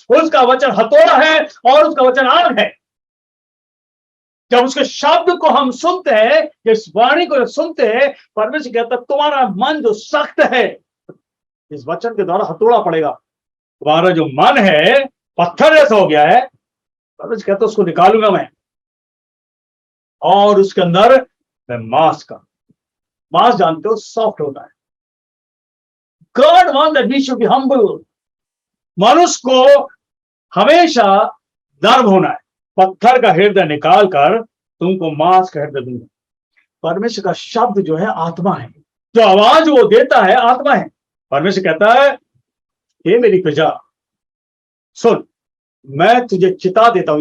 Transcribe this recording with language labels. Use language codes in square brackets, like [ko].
[hi] उसका वचन हथौड़ा है और उसका वचन आग है। जब उसके शब्द को हम सुनते हैं, इस वाणी को सुनते हैं, परमेश्वर कहता है तुम्हारा मन जो सख्त है, इस वचन के द्वारा हथौड़ा पड़ेगा। तुम्हारा जो मन है पत्थर जैसा हो गया है, परमेश्वर कहता है उसको निकालूंगा मैं, और उसके अंदर मैं मांस जानते हो सॉफ्ट होता है। [en] God wants that we should be humble. [hi] मनुष्य को हमेशा नर्म होना है। पत्थर का हृदय निकाल कर तुमको मांस का हृदय दूंगा। परमेश्वर का शब्द जो है आत्मा है, जो आवाज वो देता है आत्मा है। परमेश्वर कहता है, हे मेरी प्रजा सुन, मैं तुझे चिता देता हूं।